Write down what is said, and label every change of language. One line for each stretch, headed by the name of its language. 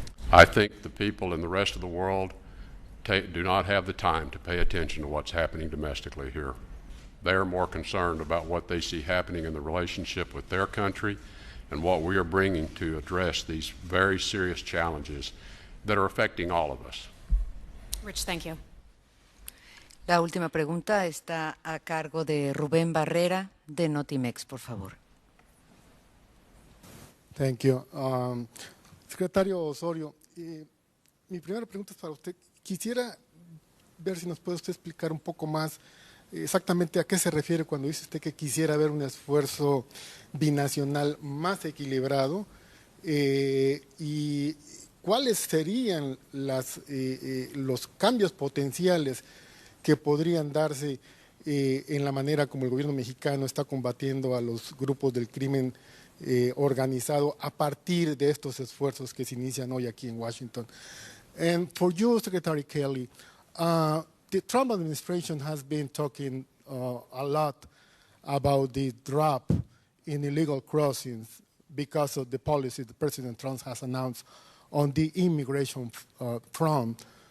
English: I think the people in the rest of the world do not have the time to pay attention to what's happening domestically here. They are more concerned about what they see happening in the relationship with their country and what we are bringing to address these very serious challenges that are affecting all of us. Rich, thank you.
Spanish: La última pregunta está a cargo de Rubén Barrera, de Notimex, por favor.
English: Thank you.
Spanish: Secretario Osorio, mi primera pregunta es para usted. Quisiera ver si nos puede usted explicar un poco más exactamente a qué se refiere cuando dice usted que quisiera ver un esfuerzo binacional más equilibrado y cuáles serían los cambios potenciales que podrían darse en la manera como el gobierno mexicano está combatiendo a los grupos del crimen organizado a partir de estos esfuerzos que se inician hoy aquí en Washington.
English: And for you, Secretary Kelly, the Trump administration has been talking a lot about the drop in illegal crossings because of the policy that President Trump has announced on the immigration front.